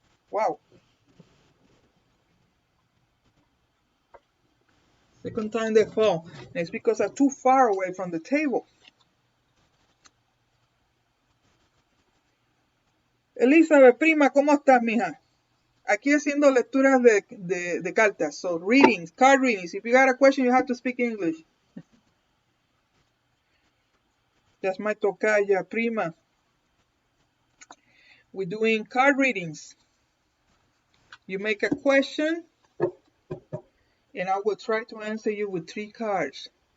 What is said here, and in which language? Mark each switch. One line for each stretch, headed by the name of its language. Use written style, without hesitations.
English: Wow. Second time they fall. And it's because I'm too far away from the table.
Spanish: Elizabeth, prima, ¿cómo estás, mija? Aquí haciendo lecturas de cartas.
English: So, readings, card readings. If you got a question, you have to speak English. That's my
Spanish: tocaya, prima.
English: We're doing card readings. You make a question, and I will try to answer you with 3 cards.